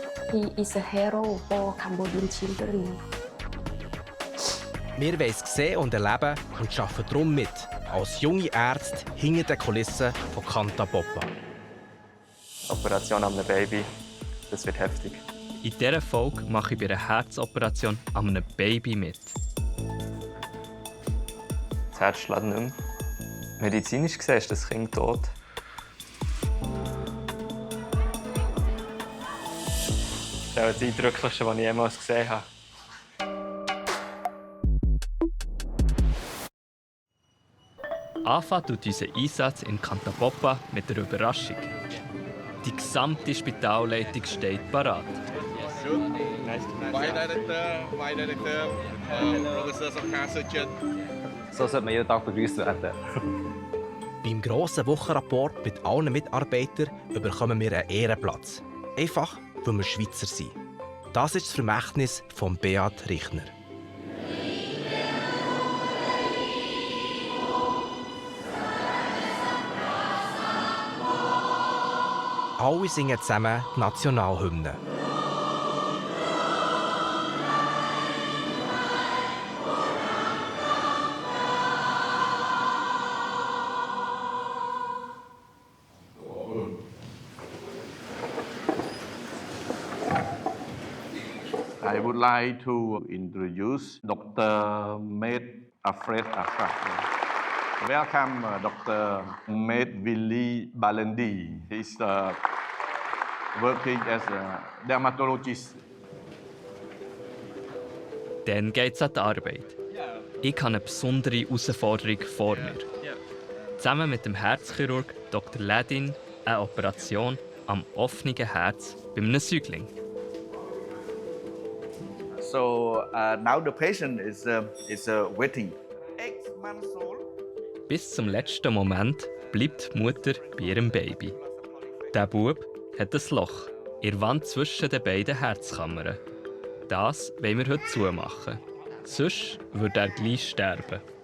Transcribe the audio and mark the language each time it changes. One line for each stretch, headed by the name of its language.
English: he is a hero for Cambodian children.
German: Wir wollen es sehen und erleben und arbeiten darum mit, als junge Ärzte hinter den Kulissen von Kanta Boppa. Operation an einem Baby, das wird heftig. In dieser Folge mache ich bei einer Herzoperation an einem Baby mit. Das Herz schlägt nicht mehr. Medizinisch gesehen ist das Kind tot. Das ist das Eindrücklichste, was ich jemals gesehen habe. Anfangen tut unser Einsatz in Kanta Boppa mit der Überraschung. Die gesamte Spitalleitung steht parat. Professor Sokha Surgeon. So sollte man jeden Tag begrüßt werden. Beim grossen Wochenrapport mit allen Mitarbeitern bekommen wir einen Ehrenplatz. Einfach, weil wir Schweizer sind. Das ist das Vermächtnis von Beat Richner. Alle singen zusammen die Nationalhymne.
English: I would like to introduce Dr. Med Alfred Ashraf. Welcome, Dr. Med Willi Balendi. He's working as a dermatologist.
German: Dann geht es an die Arbeit. Ich habe eine besondere Herausforderung vor mir. Zusammen mit dem Herzchirurg Dr. Ledin eine Operation am offenen Herz bei einem Säugling.
English: So now the patient is waiting. 8 months old.
German: Bis zum letzten Moment bleibt die Mutter bei ihrem Baby. Der Bub hat ein Loch in der Wand zwischen den beiden Herzkammern. Das wollen wir heute zumachen. Sonst würde er gleich sterben.